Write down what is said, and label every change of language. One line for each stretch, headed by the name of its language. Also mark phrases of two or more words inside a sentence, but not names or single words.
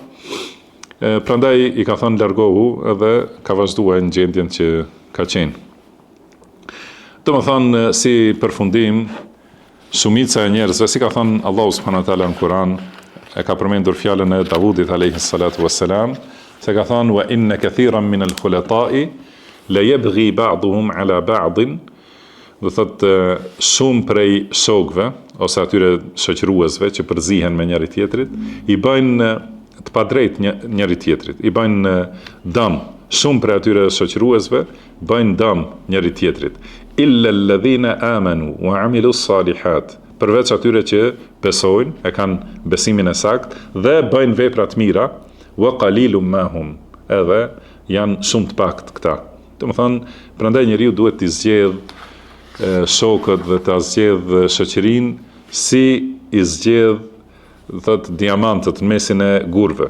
Albanian: Prandaj i ka thënë largohu edhe ka vazhduar në gjendjen që ka qenë. Do të thënë si përfundim, shumica e njerëzve, si ka thënë Allahu
Arabic: سبحانه وتعالى
Albanian: në Kur'an, e ka përmendur fjalën e Davudit
Arabic: عليه الصلاة والسلام,
Albanian: se ka thënë
Arabic: وإن كثيرا من الخلطاء ليبغي بعضهم على بعض,
Albanian: do thotë shumë prej shokëve ose atyre shoqëruesve që përzihen me njëri tjetrit, i bëjnë të padrejt njëri tjetrit, i bëjnë dëm. Shumë prej atyre shoqëruesve bëjnë dëm njëri tjetrit.
Arabic: إلا الذين آمنوا وعملوا الصالحات,
Albanian: përveç atyre që besojnë, e kanë besimin e saktë dhe bëjnë vepra të mira,
Arabic: وقليل ما هم,
Albanian: edhe janë shumë të pakët këta. Do të thonë, prandaj njeriu duhet të zgjedh shokët dhe të zgjedh shoqërinë si i zgjedh thot diamantët në mesin e gurëve.